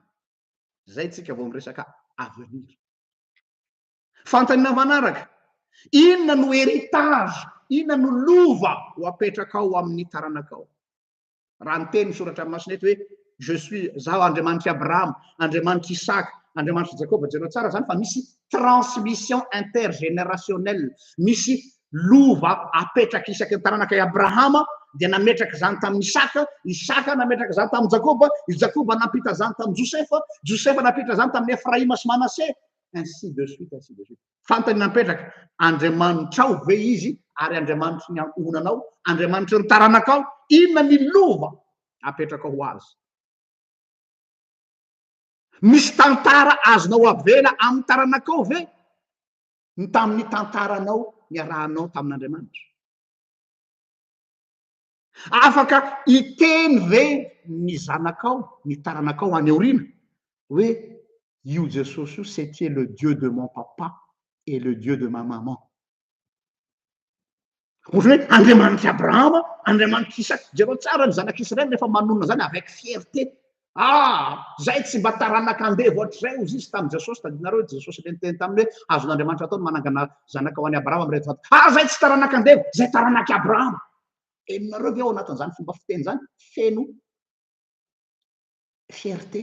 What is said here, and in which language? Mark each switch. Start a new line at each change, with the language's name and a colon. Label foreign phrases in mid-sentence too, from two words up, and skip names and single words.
Malagasy: Zay tsika vao miresaka avenir. Fantany manaraka, inona no héritage, inona no lova ho apetrakao amin'ny taranakao. Raha ny teny misoratra amin'ny Masinety hoe
French: je suis
Malagasy: zaho Andriamanitra Abraham, Andriamanitra Isaka, Andriamanitra Jakoba, jereo tsara zany fa misy
French: transmission intergénérationnelle,
Malagasy: misy lova apetraka isaky ny taranak'i Abrahama dia nametraka zany tamin'ny Isaka, Isaka nametraka zany tamin'ny Jakoba, Jakoba nampita zany tamin'ny Josefa, Josefa nampita zany tamin'ny Efraïma sy Manassé,
French: ainsi de suite, ainsi de suite.
Malagasy: Fantany napetraka Andriamanitrao ve izy ary Andriamanitra ny ankonanao, Andriamanitra ny taranakao, inona ny lova apetraka ho azy. Misy tantara azonao avela amin'ny taranakao ve ny tamin'ny tantaranao niarahanao tamin'Andriamanitra. Afaka hiteny ve ny zanakao, ny taranakao any aoriana hoe io Jesosy io
French: c'était le Dieu de mon papa et le Dieu de ma maman.
Malagasy: Ohatra hoe Andriamanitra Abrahama, Andriamanitra Isaka, jereo tsara ny zanak'Israely rehefa manonona zany
French: avec fierté.
Malagasy: Zay tsy mba taranak'andevo ohatr'izay ozy izy tamin'ny Jesosy, tadinareo Jesosy le niteny taminy hoe azon'Andriamanitra ataony manangana zanakao any Abrahama amin'ireo tovavy. Zay tsy taranak'andevo, zay taranak'i Abrahama. Henonareo ve ao anatin'izany fomba fiteny zany feno fierté.